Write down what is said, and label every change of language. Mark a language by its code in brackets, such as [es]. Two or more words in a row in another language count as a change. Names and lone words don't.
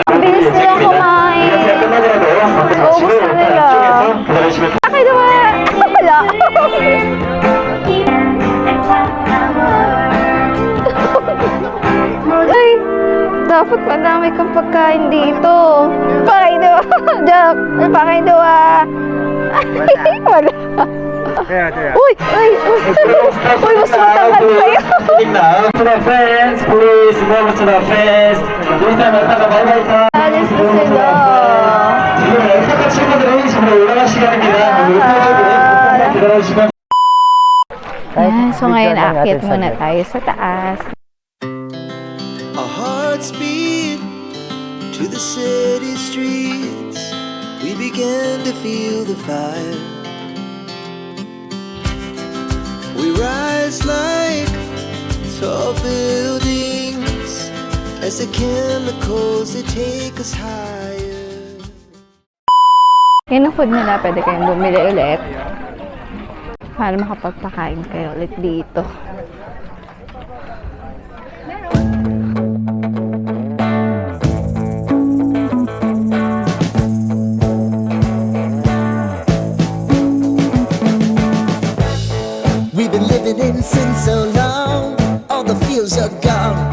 [tl] bilis nila kumain. [ko] 이렇게 끝나더라도 [tl] Ubus na nila. [ko] 안쪽에서 기다려주시면 [tl] Bakit naman? Wala. Ay, dapat madami kang pagkain dito. Pakain daw. Jack, pakain daw Wala. Uy, uy, uy. Uy, mas matangkad sa'yo. [en] Now to the fans, please move to the fans. This time alpaca bye-bye time. [tl] Alis na sila. [ko] 지금 알파카 친구들이 지금 올라갈 시간입니다. 기다려주시면. [tl] So ngayon, aakyat muna tayo sa taas. [en] Our hearts the city streets, we began to feel the fire. We rise like tall buildings as the chemicals they take us higher. [tl] Yan ang food nila. Pwede kayong bumili ulit para makapagpakain kayo ulit dito. [en] We've been living in sin so long, all the feels are gone.